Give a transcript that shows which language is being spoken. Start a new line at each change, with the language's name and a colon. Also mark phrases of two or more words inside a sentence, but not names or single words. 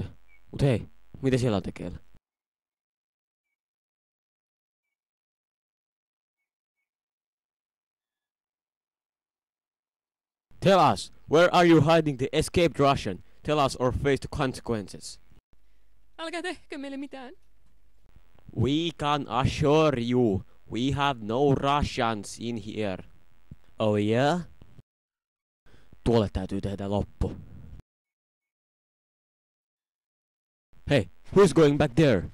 Finnish: Mut hei, mitä siellä on tekeillä?
English: Tell us, where are you hiding the escaped Russian? Tell us or face the consequences.
Finnish: Älkää tehkö meille mitään.
English: We can assure you, we have no Russians in here. Oh yeah?
Finnish: Tuolle täytyy tehdä loppu.
English: Hey, who's going back there?